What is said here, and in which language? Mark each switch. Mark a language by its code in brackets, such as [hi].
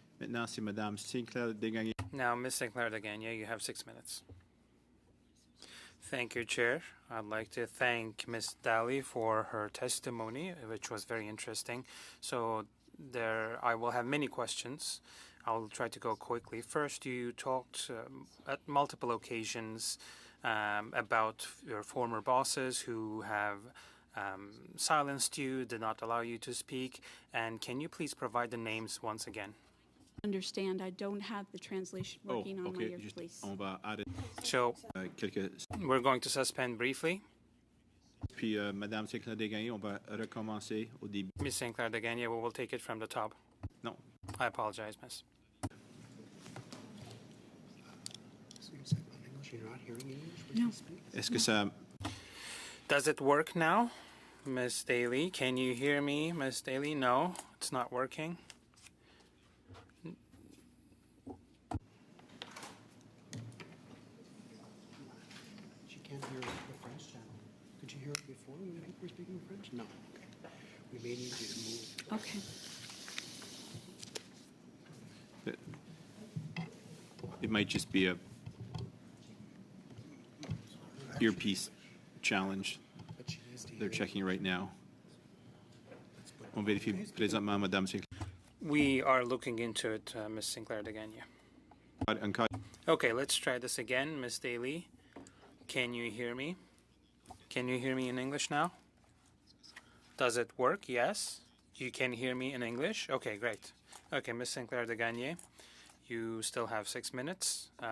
[fr] Maintenant, c'est Madame Sinclair Desgagnés. [en] Now, Ms. Sinclair Degania, you have 6 minutes. Thank you, Chair. I'd like to thank Ms. Daly for her testimony, which was very interesting. So I will have many questions. I'll try to go quickly. First, you talked at multiple occasions about your former bosses who have silenced you, did not allow you to speak. And can you please provide the names once again? Understand, I don't have the translation working on my ear, please. [fr] On va arrêter [en] So [fr] quelques... [en] we're going to suspend briefly. [fr] Puis, Madame Sinclair Desgagnés, on va recommencer au début. [en] Ms. Sinclair Degania, we will take it from the top. [fr] Non. [en] I apologize, Miss. So you said in English, you're not hearing English when No. you speak? [fr] Est-ce que ça... [en] Does it work now, Miss Daly? Can you hear me, Miss Daly? No, it's not working. She can't hear the French channel. Could you hear it before when people were speaking French? No. Okay. We may need you to move. Okay. It might just be a earpiece challenge. But she needs to They're checking right now. [fr] On vérifie présentement, Madame Sinclair. [en] We are looking into it, Miss Sinclair Degania. [fr] Encore... [en] Okay, let's try this again, Miss Daly. Can you hear me? Can you hear me in English now? Does it work? Yes. You can hear me in English? Okay, great. Okay, Miss Sinclair Degania, you still have 6 minutes.